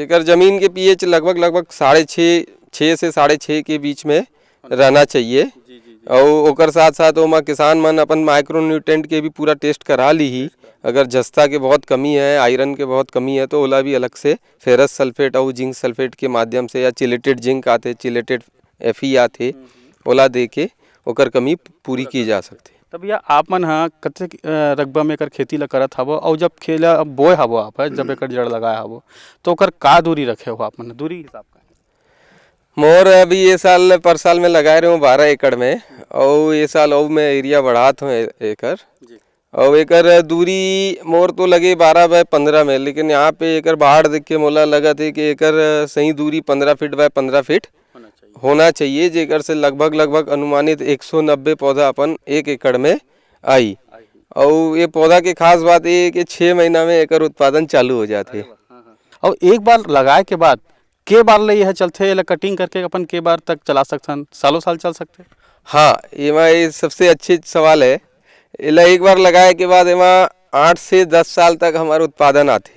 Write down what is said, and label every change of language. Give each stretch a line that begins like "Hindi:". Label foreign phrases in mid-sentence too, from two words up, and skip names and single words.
Chhattisgarhi: एकर जमीन के पीएच लगभग 6.5 से 6.5 के बीच में रहना चाहिए। और ओकर साथ साथ ओमा किसान मन अपन
English: micro nutrient
Chhattisgarhi: के भी पूरा टेस्ट करा ली ही। अगर जस्ता के बहुत कमी है, आयरन के बहुत कमी है, तो ओला भी अलग से
English: ferrous sulphate
Chhattisgarhi: और
English: zinc sulphate
Chhattisgarhi: के माध्यम से, या
English: chelated zinc
Chhattisgarhi: आते,
English: chelated Fe
Chhattisgarhi: आते, ओला दे के ओकर कमी पूरी की जा सकती। तब भैया आप मन हाँ कतेक रकबा में एकर खेती ला करत हवो और जब खेला बोए हवो आप जब एकर जड़ लगाया हवो तो ओकर का दूरी रखे हो आप मन दूरी हिसाब का? मोर अभी ये साल पर साल में लगाए रहे हूँ 12 एकड़ में और ये साल और मैं एरिया बढ़ात हूँ एकर और एकर दूरी मोर तो लगे 12 बाय 15 में, लेकिन यहाँ पे एकर बाढ़ देख के मोला लगा थे कि एकर सही दूरी
English: 15 feet by 15 feet
Chhattisgarhi: होना चाहिए, जेकर से लगभग अनुमानित 190 पौधा अपन 1 एकड़ में आई। और ये पौधा के खास बात ये कि 6 महीना में एकर उत्पादन चालू हो जाते। और एक बार लगाए के बाद के बार ले यह चलते या कटिंग करके अपन के बार तक चला सकथन, सालों साल चल सकते? हाँ, ये सबसे अच्छी सवाल है। इला एक बार लगाए के बाद एमा 8 से 10 साल तक हमारा उत्पादन आते।